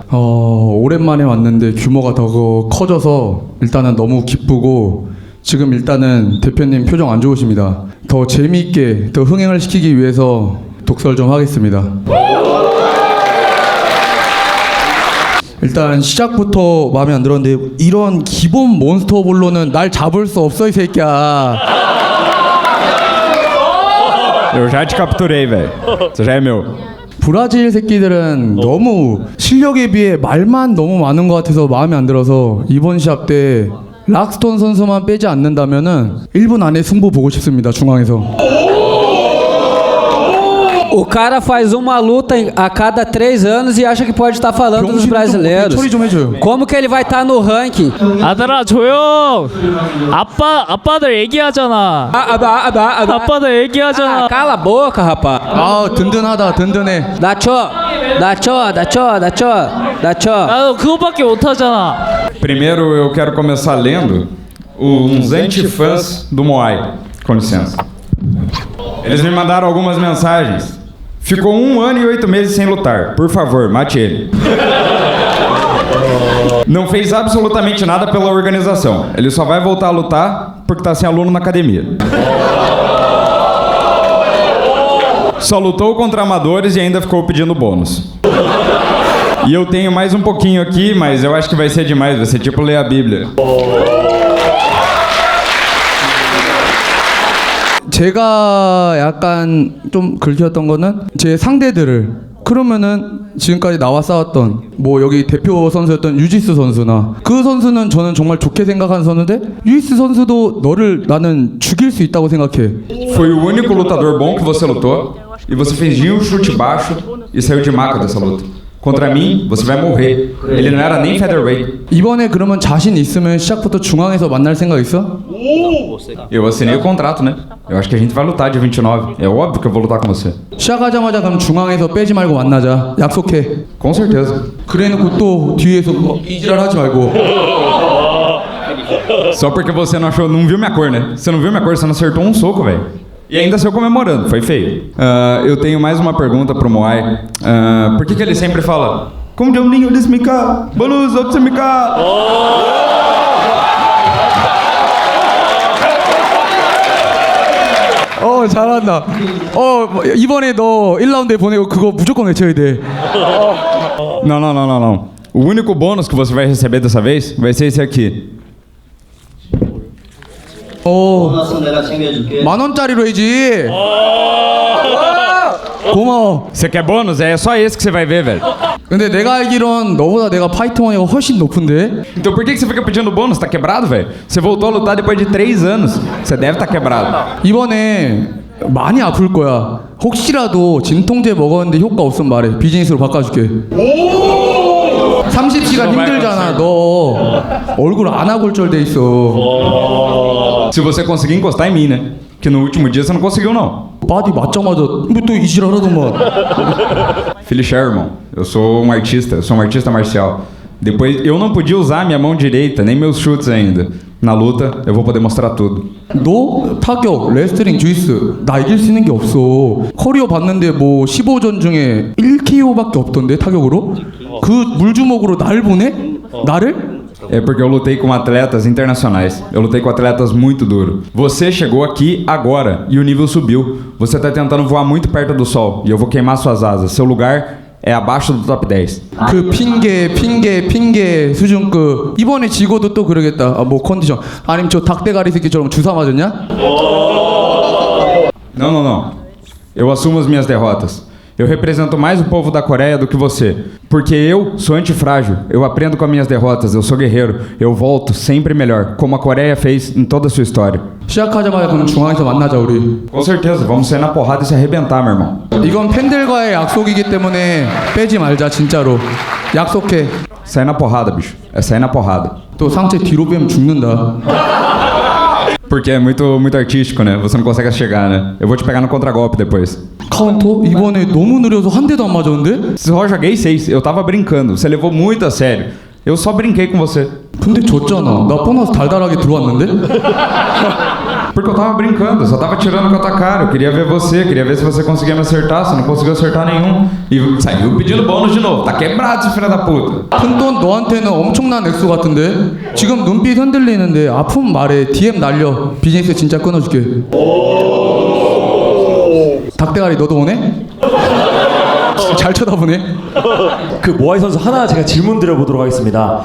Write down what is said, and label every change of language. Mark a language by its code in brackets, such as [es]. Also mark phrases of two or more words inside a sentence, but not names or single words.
[ko] 오랜만에 왔는데 규모가 더 커져서 일단은 너무 기쁘고 지금 일단은 대표님 표정 안 좋으십니다. 더 재미있게 더 흥행을 시키기 위해서 독설 좀 하겠습니다. 일단 시작부터 마음에 안 들었는데 이런 기본 몬스터볼로는 날 잡을 수 없어 이 새끼야. [pt] Eu já te capturei, velho. Você já é meu. [ko] 브라질 새끼들은 너무 실력에 비해 말만 너무 많은 것 같아서 마음에 안 들어서 이번 시합 때 락스톤 선수만 빼지 않는다면은 1분 안에 승부 보고 싶습니다. 중앙에서. [pt] O cara faz uma luta a cada 3 anos e acha que pode estar falando dos brasileiros. [ko] 처리 좀 해줘요. [pt] Como que ele vai estar no ranking? [ko] 아들아 조용. 아빠들 얘기하잖아. 아빠들 얘기하잖아. [pt] Cala a boca, rapaz. [ko] 아 든든하다 든든해. [pt] Dá tchó. [ko] 나도 그거밖에 못하잖아. [pt] Primeiro eu quero começar lendo uns antifãs do Moai. Com licença. Eles me mandaram algumas mensagens. Ficou 1 ano e 8 meses sem lutar. Por favor, mate ele. Não fez absolutamente nada pela organização. Ele só vai voltar a lutar porque tá sem aluno na academia. Só lutou contra amadores e ainda ficou pedindo bônus. E eu tenho mais um pouquinho aqui, mas eu acho que vai ser demais. Vai ser tipo ler a Bíblia. [ko] 제가 약간 좀 긁혔던 거는 제 상대들을 그러면은 지금까지 나와 싸웠던 뭐 여기 대표 선수였던 유지스 선수나 그 선수는 저는 정말 좋게 생각하는 선수인데 유지스 선수도 너를 나는 죽일 수 있다고 생각해. [pt] Foi o único lutador bom que você lutou e você fez um chute baixo e saiu de maca dessa luta. Contra mim, você vai morrer. Ele não era nem featherweight. [ko] 이번에 그러면 자신 있으면 시작부터 중앙에서 만날 생각 있어? [pt] Eu assinei o contrato, né? Eu acho que a gente vai lutar dia 29. É óbvio que eu vou lutar com você. [ko] 시작하자마자 그럼 중앙에서 빼지 말고 만나자. 약속해. [pt] Com certeza. [ko] 그래놓고 또 뒤에서 이지랄 하지 말고. [pt] Só porque você não achou, não viu minha cor, né? Você não viu minha cor, você não acertou um soco, velho. E ainda saiu comemorando, foi feio. Eu tenho mais uma pergunta pro Moai. Por que ele sempre fala como de um ninho de smika? Bonus, smika! [ko] 잘한다. 이번에 너 1라운드에 보내고 그거 무조건 외쳐야 돼. [pt] Não. O único bônus que você vai receber dessa vez vai ser esse aqui. [ko] $10,000로 해야지. 고마워. [pt] Você quer bônus? É só esse que você vai ver, velho. [ko] 근데 내가 알기론 너보다 내가 파이트 머니가 훨씬 높은데? [pt] Então por que você fica pedindo bônus? Tá quebrado, velho? Você voltou a lutar depois de 3 anos. Você deve estar quebrado. [ko] 이번에 많이 아플 거야. 혹시라도 진통제 먹었는데 효과 없으면 말해. 비즈니스로 바꿔줄게. 30시간 힘들잖아. 너 얼굴 안아골절돼 있어. [pt] Se você conseguir encostar em mim, né? Que no último dia você não conseguiu, não. [ko] 바디 맞자마자 또 이지랄하더만. [pt] Felixe, irmão. Eu sou um artista marcial. Depois, eu não podia usar minha mão direita, nem meus chutes ainda. Na luta, eu vou poder mostrar tudo. [ko] 너 타격, 레슬링, 주짓수 나 이길 수 있는 게 없어. 커리어 봤는데 뭐 15전 중에 1KO밖에 없던데 타격으로? 그 물주먹으로 날 보내? 나를? [pt] É porque eu lutei com atletas internacionais. Eu lutei com atletas muito duros. Você chegou aqui agora e o nível subiu. Você tá tentando voar muito perto do sol e eu vou queimar suas asas. Seu lugar é abaixo do top 10. [ko] 그 핑계 수준급. 이번에 지고도 또 그러겠다. 아, 뭐 컨디션. 아니면 저 닭대가리 새끼처럼 주사 맞았냐? [pt] Não, não, não. Eu assumo as minhas derrotas. Eu represento mais o povo da Coreia do que você. Porque eu sou antifrágil. Eu aprendo com as minhas derrotas. Eu sou guerreiro. Eu volto sempre melhor. Como a Coreia fez em toda a sua história. [ko] 시작하자마자 그럼 중앙에서 만나자 우리. [pt] Com certeza. Vamos sair na porrada e se arrebentar, meu irmão. [ko] 이건 팬들과의 약속이기 때문에 빼지 말자 진짜로. 약속해. [pt] Sair na porrada, bicho. É sair na porrada. [ko] 또 상체 뒤로 빼면 죽는다. [pt] Porque é muito artístico, né? Você não consegue chegar, né? Eu vou te pegar no contragolpe depois. [ko] 카운터? 이번에 너무 느려서 한 대도 안 맞았는데? [pt] Só joguei 6. Eu tava brincando. Você levou muito a sério. Eu só brinquei com você. [ko] 근데 졌잖아. 나 보너스 달달하게 들어왔는데? [pt] Porque eu tava brincando, eu só tava tirando com a tua cara. Eu queria ver você, queria ver se você conseguia me acertar. Você não conseguiu acertar nenhum. E saiu pedindo bônus de novo. Tá quebrado esse filho da puta. [ko] 큰돈 너한테는 엄청난 액수 같은데? 지금 눈빛 흔들리는데 아픈 말에 DM 날려. 비즈니스 진짜 끊어줄게. 닭대가리 너도 오네? 잘 쳐다보네. 그 모아이 선수 하나 제가 질문 드려보도록 하겠습니다.